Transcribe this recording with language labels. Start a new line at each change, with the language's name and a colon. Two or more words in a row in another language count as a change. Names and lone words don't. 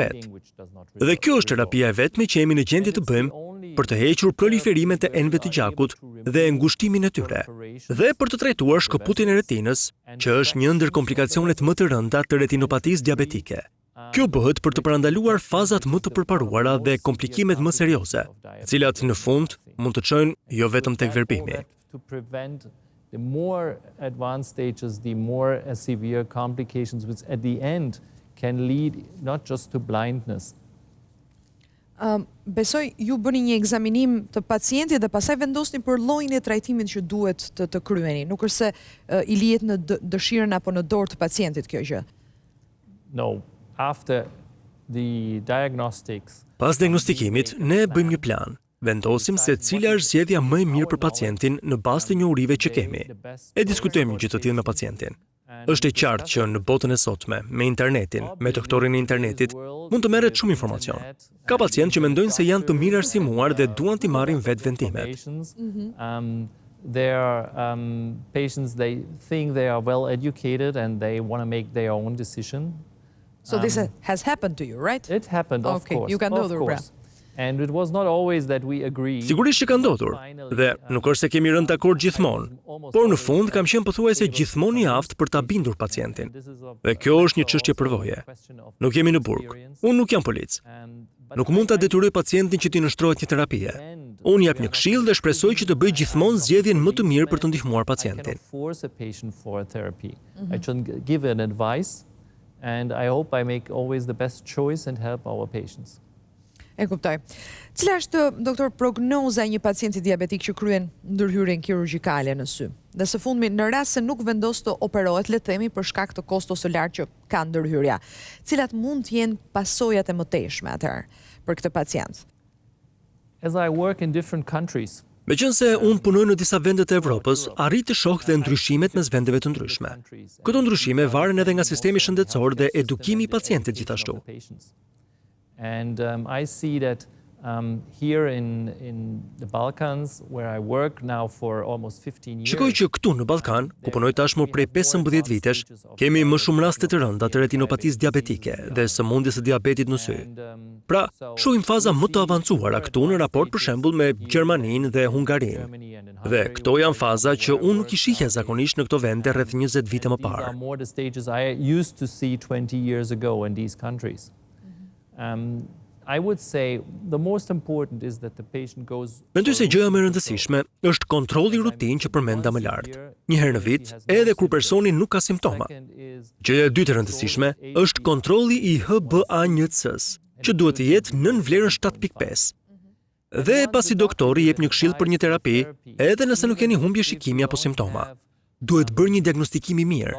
Albanian: Dhe kjo është terapia e vetme që jemi në gjendje të bëjmë për të hequr proliferimet e enëve të gjakut dhe ngushtimin e tyre, dhe për të trajtuar shkëputjen e retinës, që është një ndër komplikacionet më të rënda të retinopatisë diabetike. Kjo bëhet për të parandaluar fazat më të përparuara dhe komplikimet më serioze, të cilat në fund mund të çojnë jo vetëm tek verbimi.
English: The more advanced stages, the more severe complications, which at the end can lead not just to blindness.
Albanian: Besoj ju bëni një ekzaminim të pacientit dhe pastaj vendosni për llojin e trajtimit që duhet të kryeni. Nuk është se i lihet në dëshirën apo në dorë të pacientit kjo gjë.
English: No, after the diagnostics.
Albanian: Pas diagnostikimit, ne bëjmë një plan. Vendosim se cila është zgjedhja më e mirë për pacientin në bazë të njohurive që kemi. E diskutojmë gjithë të tillë me pacientin. Është e qartë që në botën e sotme, me internetin, me doktorin e internetit, mund të merret shumë informacion. Ka pacientë që mendojnë se janë të mirë arsimuar dhe duan t'i marrin vetë vendimet.
English: There are patients, they think they are well educated and they want to make their own decision. So this has happened to you, right? It happened, of course.
Albanian: Ju ka ndodhur pra.
English: And it was not always that we agreed.
Albanian: Sigurisht që ka ndodhur, dhe nuk është se kemi rënë dakord gjithmonë, por në fund kam qenë pothuajse gjithmonë i aftë për ta bindur pacientin. Dhe kjo është një çështje përvoje. Nuk jemi në burg. Unë nuk jam polic. Nuk mund ta detyroj pacientin që t'i nështrohet një terapie. Unë jap një këshill dhe shpresoj që të bëj gjithmonë zgjedhjen më të mirë për të ndihmuar pacientin.
English: I should give an advice and I hope I make always the best choice and help our patients.
Albanian: E kuptoj. Cila është, doktor, prognoza e një pacienti diabetik që kryen ndërhyrjen kirurgjikale në sy? Dhe së fundmi, në rast se nuk vendos të operohet, le të themi për shkak të kostos së lartë që ka ndërhyrja, cilat mund të jenë pasojat e mëtejshme atëherë për këtë pacient?
English: As I work in different countries,
Albanian: Meqense unë punoj në disa vende të Evropës, arrit të shoh dhe ndryshimet mes vendeve të ndryshme. Këto ndryshime varen edhe nga sistemi shëndetësor dhe edukimi i pacientit gjithashtu.
English: And I see that here in the Balkans, where I work now for almost 15 years.
Albanian: Shikoj që këtu në Ballkan, ku punoj tashmë prej 15 vitesh, kemi më shumë raste të rënda të retinopatisë diabetike dhe sëmundjes së diabetit në sy. Pra, shohim faza më të avancuara këtu në raport për shembull me Gjermaninë dhe Hungarinë. Dhe këto janë faza që unë nuk i shihja zakonisht në këto vende rreth 20 vite më parë.
English: I would say the most important is that the patient goes.
Albanian: Mendoj se gjëja më e rëndësishme është kontrolli rutinë që përmenda më lart. Një herë në vit, edhe kur personi nuk ka simptoma. Gjëja e dytë e rëndësishme është kontrolli i HbA1c-s, që duhet të jetë nën vlerën 7.5. Dhe pasi doktori jep një këshill për një terapi, edhe nëse nuk keni humbje shikimi apo simptoma, duhet bërë një diagnostikim i mirë.